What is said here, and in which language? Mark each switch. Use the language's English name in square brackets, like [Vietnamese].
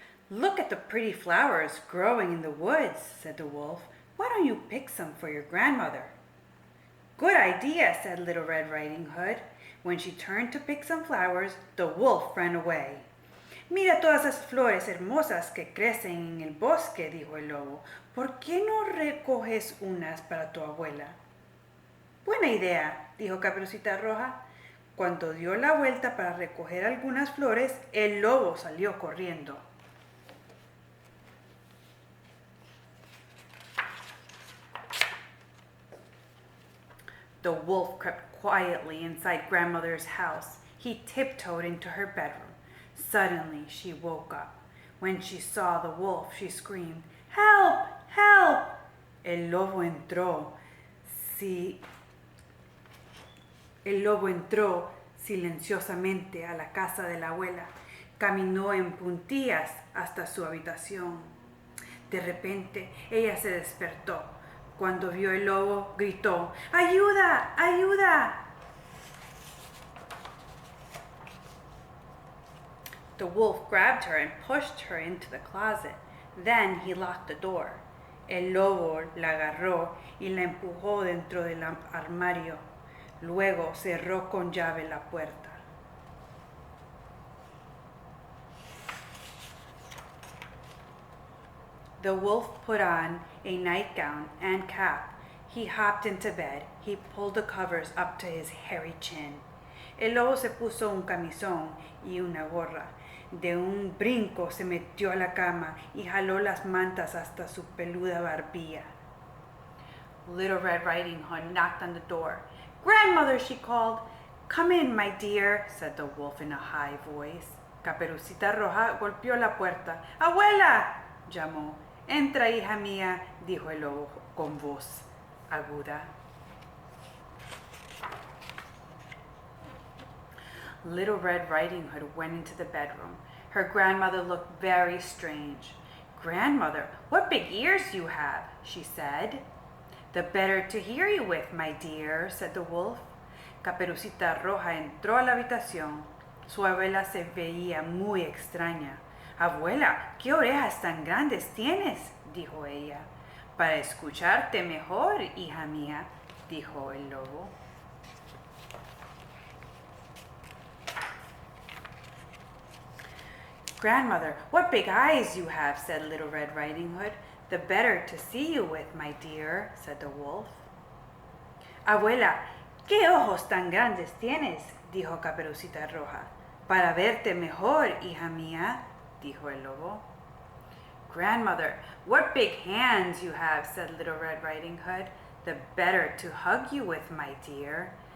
[English] "Look at the pretty flowers growing in the woods," said the wolf. "Why don't you pick some for your grandmother?" "Good idea," said Little Red Riding Hood. When she turned to pick some flowers, the wolf ran away. [Spanish] "Mira todas esas flores hermosas que crecen en el bosque", dijo el lobo. "¿Por qué no recoges unas para tu abuela?" "Buena idea", dijo Caperucita Roja. Cuando dio la vuelta para recoger algunas flores, el lobo salió corriendo. [English] The wolf crept quietly inside grandmother's house. He tiptoed into her bedroom. Suddenly, she woke up. When she saw the wolf, she screamed, "Help! Help!" [Spanish] El lobo entró. El lobo entró silenciosamente a la casa de la abuela. Caminó en puntillas hasta su habitación. De repente, ella se despertó. Cuando vio el lobo, gritó, ¡Ayuda! ¡Ayuda! [English] The wolf grabbed her and pushed her into the closet. Then he locked the door. [Spanish] El lobo la agarró y la empujó dentro del armario. Luego cerró con llave la puerta. [English] The wolf put on a nightgown and cap. He hopped into bed. He pulled the covers up to his hairy chin. [Spanish] El lobo se puso un camisón y una gorra. De un brinco se metió a la cama y jaló las mantas hasta su peluda barbilla. [English] Little Red Riding Hood knocked on the door. "Grandmother," she called. "Come in, my dear," said the wolf in a high voice. [Spanish] Caperucita Roja golpeó la puerta. "Abuela," llamó. "Entra, hija mía," dijo el lobo con voz aguda. [English] Little Red Riding Hood went into the bedroom. Her grandmother looked very strange. "Grandmother, what big ears you have," she said. "The better to hear you with, my dear," said the wolf. [Spanish] Caperucita Roja entró a la habitación. Su abuela se veía muy extraña. "Abuela, ¿qué orejas tan grandes tienes?" dijo ella. "Para escucharte mejor, hija mía", dijo el lobo. [English] "Grandmother, what big eyes you have," said Little Red Riding Hood. "The better to see you with, my dear," said the wolf. [Spanish] "Abuela, ¿qué ojos tan grandes tienes?" dijo Caperucita Roja. "Para verte mejor, hija mía", dijo el lobo. [English] "Grandmother, what big hands you have," said Little Red Riding Hood. "The better to hug you with, my dear."